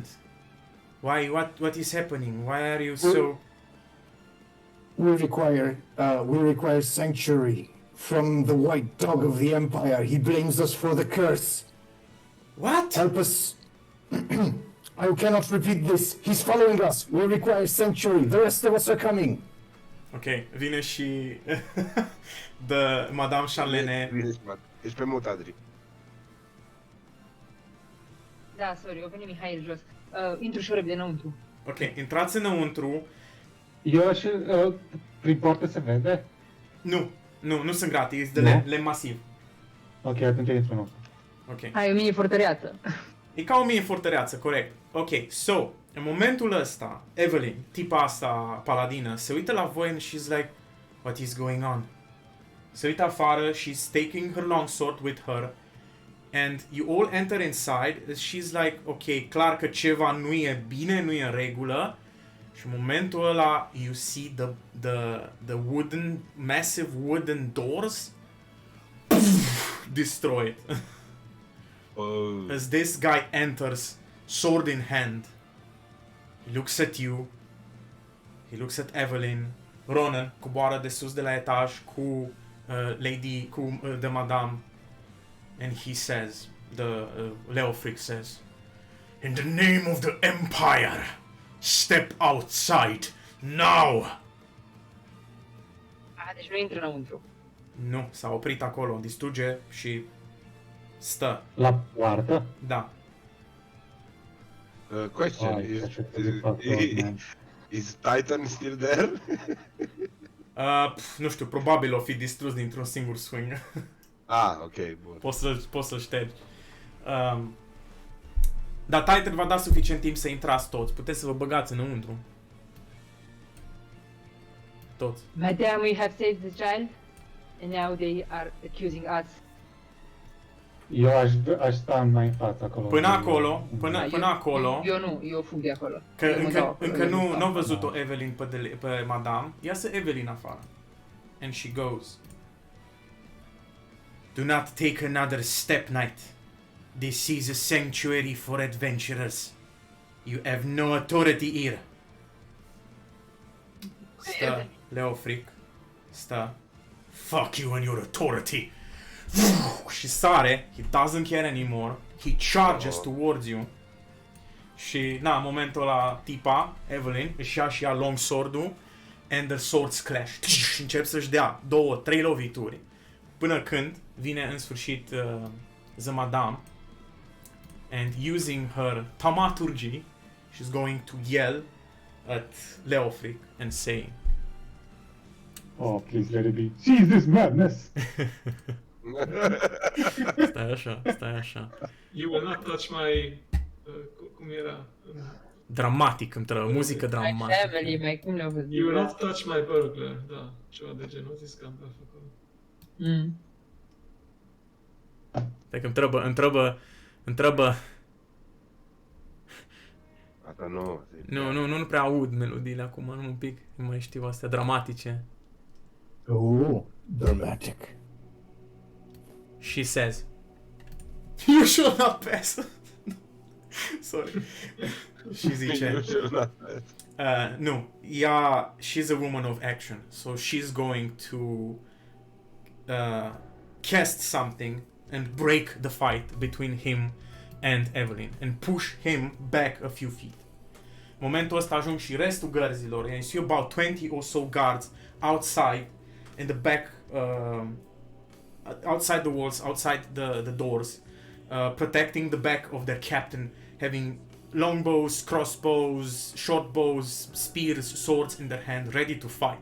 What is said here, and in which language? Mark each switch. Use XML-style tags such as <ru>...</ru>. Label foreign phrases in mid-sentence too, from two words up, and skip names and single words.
<en>Why, what is happening? Why are you so... We require sanctuary from the white dog of the Empire. He blames us for the curse. What? Help us. I cannot repeat this. He's following us. We require sanctuary. The rest of us are coming.</en> <ro>Ok, vine și de Madame Charlene. Ești pe mut, Adri. Da, sorry, o venit Mihail jos. Intru și repede înăuntru. Ok, intrați înăuntru. Eu aș... prin poartă se vede? Nu sunt gratis, de Nu? lemn masiv. Ok, atunci intru înăuntru. Ok. Hai, o mini fortăreață. E ca o mie fortăreață, corect. Ok, so, în momentul ăsta, Evelyn, tipa asta paladină, se uită la voi</ro> <en>and she's like, what is going on?</en> <ro>Se uită afară,</ro> <en>she's taking her longsword with her, and you all enter inside, she's like,</en> <ro>ok, clar că ceva nu e bine, nu e în regulă, și în momentul ăla,</ro> <en>you see the wooden, massive wooden doors destroyed. As this guy enters, sword in hand, he looks at you, he looks at Evelyn,</en> <ro>Ronan coboară de sus de la etaj cu</ro> <en>the madame, and he says, Leofric says, in the name of the Empire, step outside, now!</en> <ro>Deci nu intră înăuntru. Nu, s-a oprit acolo, distruge și stă, La poartă? da.</ro> <en>Question,</en> <ro>Ai, ce te fac,</ro> <en>man. is Titan still there?</en> <ro>Nu știu, probabil o fi distrus dintr-un singur swing. Ok, bun. Poți să-l ștergi. Dar Titan va da suficient timp să intrați toți. Puteți să vă băgați înăuntru. Toți.</ro> <en>Madame, we have saved the child, and now they are accusing us.</en> <ro>Eu aș sta mai în față acolo. Până acolo, până eu, acolo, Eu nu, eu fug de acolo. că Eu mă dau încă acolo. nu am văzut-o Evelyn pe Madame. Iasă Evelyn afară.</ro> <en>And she goes. Do not take another step, knight. This is a sanctuary for adventurers. You have no authority here.</en> <ro>Stă, Leofric. Stă.</ro> <en>Fuck you and your authority.</en> <ro>Și sare.</ro> <en>He doesn't care anymore. He charges towards you.</en> <ro>Și, în momentul ăla, tipa, Evelyn, își ia și ea longsword-ul</ro> <en>and the swords clash.</en> <ro>Și încep să-și dea 2-3 lovituri. Până când vine în sfârșit</ro> <en>the madame, and using her thaumaturgy, she's going to yell at Leofric and saying, Oh, please let it be. Jesus, madness!</en> <ro>stai așa.</ro> <en>you will not touch my...</en> <ro>cum era? Dramatic îmi trebuie, muzică Mai dramatică. family, mai cum le-au văzut?</ro> <en>You will not touch my burglar,</en> <ro>da, ceva de genul, zis că am pe acolo. Deci întreabă. Asta nu. Nu prea aud melodiile acum, nu un pic, nu mai știu astea dramatice.</ro> <en>Oh, dramatic. She says, you shall not pass. Sorry.</en> <ro>Și zice, nu,</ro> <en>she's a woman of action, so she's going to cast something and break the fight between him and Evelyn and push him back a few feet.</en> <ro>Momentul ăsta ajung și restul gărzilor,</ro> <en>and you see about 20 or so guards outside in the back outside the walls, outside the doors, protecting the back of their captain, having longbows, crossbows, short bows, spears, swords in their hand, ready to fight.</en>